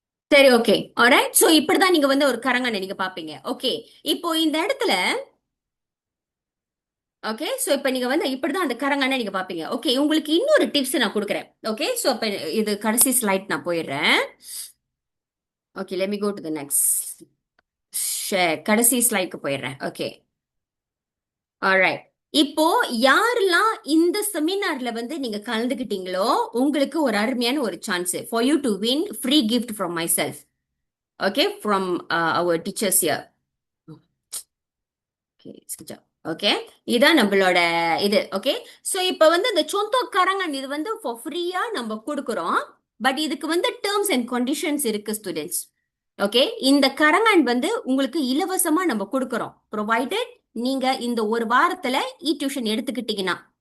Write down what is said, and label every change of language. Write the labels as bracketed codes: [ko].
[ta] சரி okay alright so இப்படிதான் நீங்க வந்து ஒரு கரங்கனை நீங்க பாப்பீங்க. ஓகே இப்போ இந்த இடத்துல ஓகே, சோ இப்ப நீங்க வந்து இப்படிதான் அந்த கரங்கன்னா நீங்க பாப்பீங்க. ஓகே, உங்களுக்கு இன்னொரு டிப்ஸ் நான் கொடுக்குறேன். ஓகே, சோ அப்ப இது கடைசி ஸ்லைட் நான் போயிடுறேன். [en] Okay, let me go to the next share. [ta] கடைசி ஸ்லைட்க்கு போயிடுறேன். Okay, alright. இப்போ யாரெல்லாம் இந்த செமினார்ல வந்து நீங்க கலந்துக்கிட்டீங்களோ உங்களுக்கு ஒரு அருமையான ஒரு chance [en] for you to win free gift from myself. Okay, from our teachers here. Okay, good job. [ta] Okay, இதான் நம்மளோட இது. ஓகே, சோ இப்ப வந்து இந்த சொந்தக்காரங்க இது வந்து ஃபார் ஃப்ரீயா நம்ம கொடுக்குறோம். பட் இதுக்கு வந்து டேர்ம்ஸ் அண்ட் கண்டிஷன்ஸ் இருக்கு ஸ்டூடெண்ட்ஸ். ஓகே, இந்த கரங்கான் வந்து உங்களுக்கு இலவசமா நம்ம கொடுக்குறோம், ப்ரொவைடட் நீங்க இந்த ஒரு வாரத்துல டியூஷன் எடுத்துக்கிட்டீங்கன்னா.